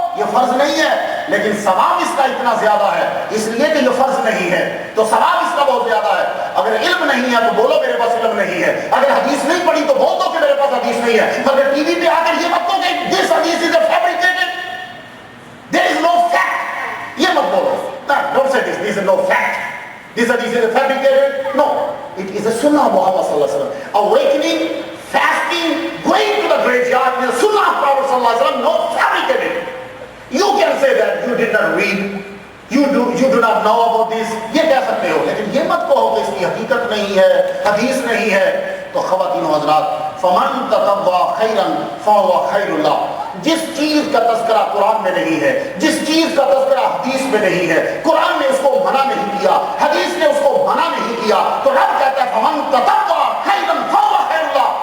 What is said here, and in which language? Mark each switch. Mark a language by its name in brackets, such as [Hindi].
[Urdu] یہ فرض نہیں ہے، لیکن ثواب اس کا اتنا زیادہ ہے اس لیے کہ یہ فرض نہیں ہے، تو ثواب اس کا بہت زیادہ ہے. اگر علم نہیں ہے تو بولو میرے پاس علم نہیں ہے. اگر حدیث نہیں پڑھی تو بول دو کہ میرے پاس حدیث نہیں ہے. مگر ٹی وی پہ آ کر یہ مت کہو کہ [English] this hadith is fabricated, there is no fact. [Urdu] یہ مت بولو. [English] Don't say this is no fact. This hadith is fabricated. No, it is a sunnah of Muhammad sallallahu alaihi wasallam. Awakening, fasting, going to the graveyard is a sunnah of Prophet sallallahu alaihi wasallam, not fabricated. You can say that you did not read, you do not know about this. [Urdu] یہ کہہ سکتے ہو، لیکن یہ مت کہو کہ اس کی حقیقت نہیں ہے، حدیث نہیں ہے. تو خواتین و حضرات، [Arabic] فمن تطوع خیرا فهو خیر اللہ. [Urdu] جس چیز کا تذکرہ قرآن میں نہیں ہے، جس چیز کا تذکرہ حدیث میں نہیں ہے، قرآن نے اس کو منع نہیں کیا، حدیث نے اس کو منع نہیں کیا، تو رب کہتا ہے [Arabic] فمن تطوع خیرا فهو خیر اللہ.